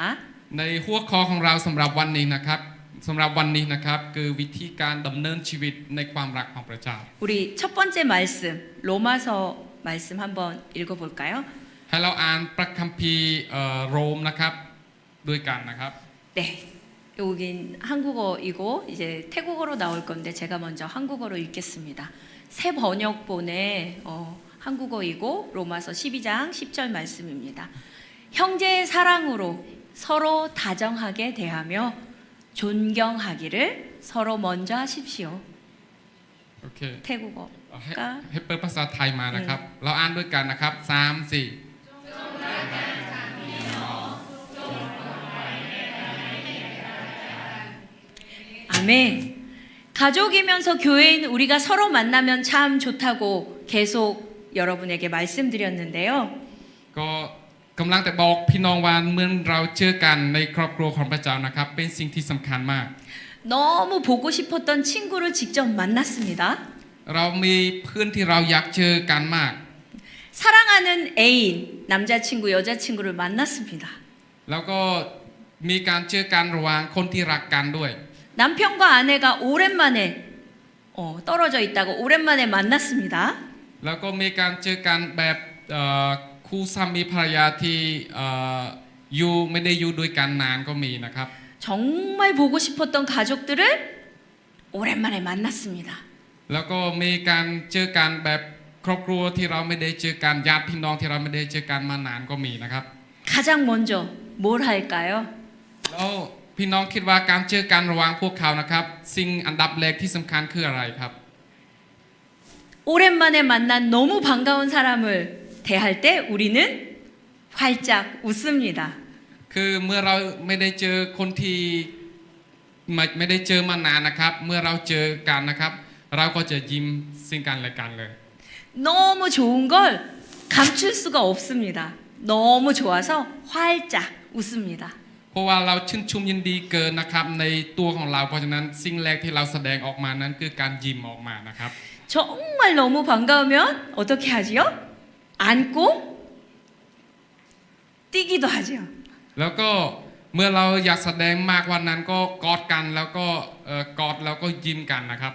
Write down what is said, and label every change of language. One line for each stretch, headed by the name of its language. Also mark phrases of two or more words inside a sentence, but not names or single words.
Thai: ในหัวข้อของเราสำหรับวันนี้นะครับคือวิธีการดำเนินชีวิตในความรักของพระเจ้า
Korean: 우리 첫 번째 말씀 로마서 말씀 한번 읽어볼까요?
Thai: ให้เราอ่านพระคัมภีร์โรมนะครับด้วยกันนะครับ
Korean: 네. 여긴 한국어이고 이제 태국어로 나올 건데 제가 먼저 한국어로 읽겠습니다. 새 번역본의 한국어이고 로마서 12장 10절 말씀입니다. 형제의 사랑으로 서로 다정하게 대하며 존경하기를 서로 먼저 하십시오.
Thai: โอเค
Korean: 태국어가
Thai: ให้เปิดภาษาไทยมานะครับ เราอ่านด้วยกันนะครับ3 4
Korean: 아멘. 가족이면서 교회인 우리가 서로 만나면 참 좋다고 계속 여러분에게 말씀드렸는데요.
Thai: ก็กำลังแต่บอกพี่น้องว่าเมื่อเราเจอกันในครอบครัวของพระเจ้านะครับเป็นสิ่งที่สำคัญมาก
Korean: 너무 보고 싶었던 친구를 직접 만났습니다.
Thai: เรามีเพื่อนที่เราอยากเจอกันมาก
Korean: 사랑하는 애인, 남자친구, 여자친구를 만났습니다.
Thai: แล้วก็มีการเจอกันระหว่างคนที่รักกันด้วย
Korean: 남편과 아내가 오랜만에 떨어져 있다가 오랜만에 만났습니다.
Thai: แล้วก็มีการเจอกันแบบคู่สามีภรรยาที่อยู่ไม่ได้อยู่ด้วยกันนานก็มีนะครับ
Korean: 정말 보고 싶었던 가족들을 오랜만에 만났습니다.
Thai: แล้วก็มีการเจอกันแบบครอบครัวที่เราไม่ได้เจอกันญาติพี่น้องที่เราไม่ได้เจอกันมานานก็มีนะครับ
Korean: 가장 먼저 뭘 할까요?
Thai: แล้วพี่น้องคิดว่าการเจอกันระหว่างพวกเขานะครับสิ่งอันดับแรกที่สำคัญคืออะไรครับ
Korean: 오랜만에 만난 너무 반가운 사람을 대할 때 우리는 활짝 웃습니다.
Thai: คือเมื่อเราไม่ได้เจอคนที่ไม่ได้เจอมานานนะครับ เมื่อเราเจอกันนะครับ เราก็จะยิ้มซึ่งกันและกันเลย
Korean: 너무 좋은 걸 감출 수가 없습니다. 너무 좋아서 활짝 웃습니다.
Thai: เพราะว่าเราชื่นชมยินดีเกินนะครับในตัวของเราเพราะฉะนั้นสิ่งแรกที่เราแสดงออกมานั้นคือการยิ้มออกมานะครับ
Korean: 정말 너무 반가우면 어떻게 하지요? 안고 뛰기도 하지요.
Thai: แล้วก็เมื่อเราอยากแสดงมากกว่านั้นก็กอดกันแล้วก็กอดแล้วก็ยิ้มกันนะครับ